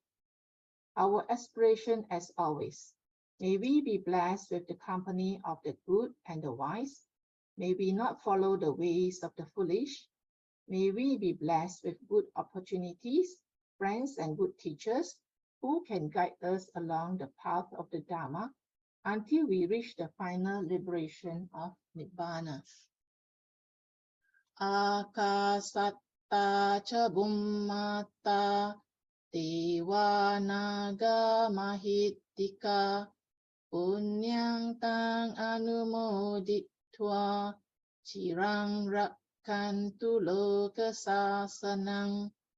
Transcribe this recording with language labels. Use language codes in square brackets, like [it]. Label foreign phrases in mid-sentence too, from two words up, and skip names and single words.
[en] Our aspiration, as always, may we be blessed with the company of the good and the wise. May we not follow the ways of the foolish. May we be blessed with good opportunities, friends, and good teachers who can guide us along the path of the Dhamma until we reach the final liberation of Nibbana. [pi] Akasatta cha bummata dewa naga mahittika punyang tang anumoditva cirang rakkantu loka sasanang